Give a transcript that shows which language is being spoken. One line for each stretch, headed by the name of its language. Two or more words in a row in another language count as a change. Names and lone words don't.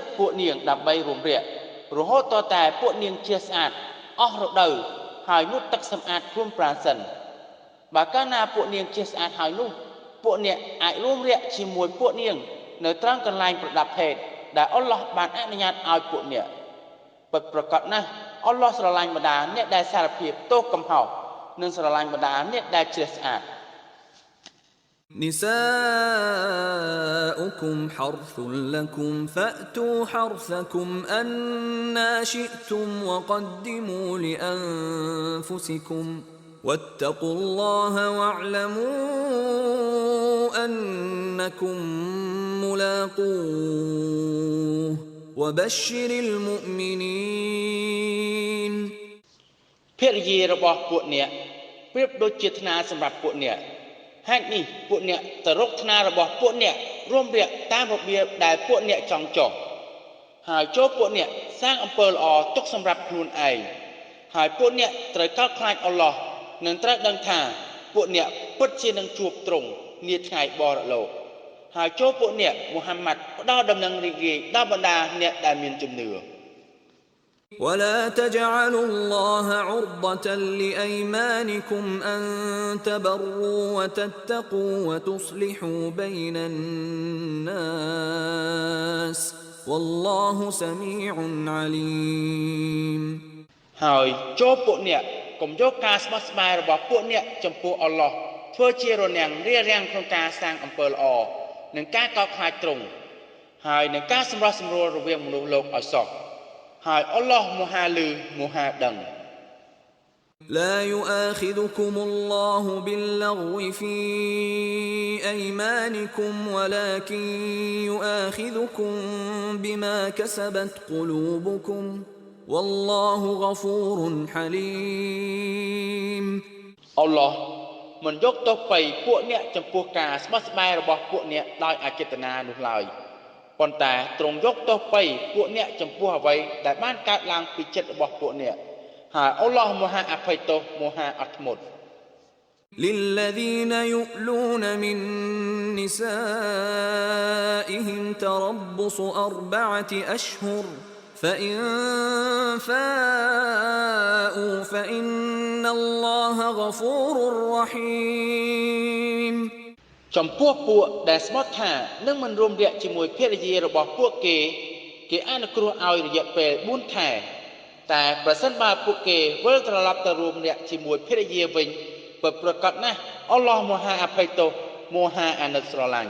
Khmer: ពួកនាងដើម្បីរួមរយៈរហូតតតែពួកនាងជាស្អាតអស់រដូវហើយនោះទឹកសម្អាតខ្លួនប្រាណសិនបើកាលណាពួកនាងជាស្អាតហើយនោះពួកអ្នកអាចរួមរយៈជាមួយពួកនាងនៅត្រង់កន្លែងប្រដាប់ភេទដែលអល់ឡោះបានអនុញ្ញាតឲ្យពួកអ្នកពិតប្រាកដណាស់អល់ឡោះស្រឡាញ់បដាអ្នកដែលសារភាពទោសកំហុសនិងស្រឡាញ់បដាអ្នកដែលជ្រះស្អាត
Arabic: نساؤكم حرث لكم فأتوا حرثكم أنا شئتم وقدموا لأنفسكم واتقوا الله واعلموا أنكم ملاقوه وبشر المؤمنين
Khmer: ភរិយារបស់ពួកអ្នកប្រៀបដូចជាថ្នាលសម្រាប់ពួកអ្នកហេតុនេះពួកអ្នកទៅរកថ្នាលរបស់ពួកអ្នករួមរយតាមរបៀបដែលពួកអ្នកចង់ចុះហើយចូលពួកអ្នកសាងអំពើល្អទុកសម្រាប់ខ្លួនឯងហើយពួកអ្នកត្រូវកោតខ្លាចអល់ឡោះនិងត្រូវដឹងថាពួកអ្នកពិតជានឹងជួបទ្រង់នាថ្ងៃបរលោកហើយចូលពួកអ្នកមូហាម៉ាត់ផ្ដល់ដំណឹងរីករាយដល់បណ្ដាអ្នកដែលមានជំនឿ
Arabic: ولا تجعلوا الله عرضة لأيمانكم أن تبروا وتتقوا وتصلحوا بين الناس والله سميع عليم
Khmer: ហើយចូលពួកអ្នកកុំយក ការស្បោះស្បាយរបស់ពួកអ្នកចំពោះអល់ឡោះធ្វើជារនាំងរា រាំងក្នុងការសាងអំពើល្អនិងការកោតខ្លាចទ្រង់ហើយនឹងការសម្រោះសម្រួលរវាងមនុស្សលោកឲ្យសោះហើយអល់ឡោះមហាលឺមហាដឹង
Arabic: لا يؤاخذكم الله باللغو في أيمانكم ولكن يؤاخذكم بما كسبت قلوبكم والله غفور حليم
Khmer: អល់ឡោះមិនយកទោសបីពួកអ្នកចំពោះការស្បោះស្បាយរបស់ពួកអ្នកដោយអចេតនានោះឡើយប៉ុន្តែទ្រង់យកទោសបីពួកអ្នកចំពោះអ្វីដែលបានកើតឡើងពីចិត្តរបស់ពួកអ្នកហើយអល់ឡោះមហាអភ័យទោសមហាអត់ធ្មត់
Arabic: للذين يؤلون من نسائهم تربص 4 أشهر فإن فاءوا فإن الله غفور رحيم
Khmer: ចំពោះពួកដែលស្មត់ថានឹងមិនរួមរយៈជាមួយភរិយារបស់ពួកគេអនុគ្រោះឲ្យរយៈពេល4ខែតែប្រសិនបើពួកគេវិលត្រឡប់ទៅរួមរយៈជាមួយភរិយាវិញពិតប្រាកដណាស់អល់ឡោះមហាអភ័យទោសមហាអាណិតស្រឡាញ់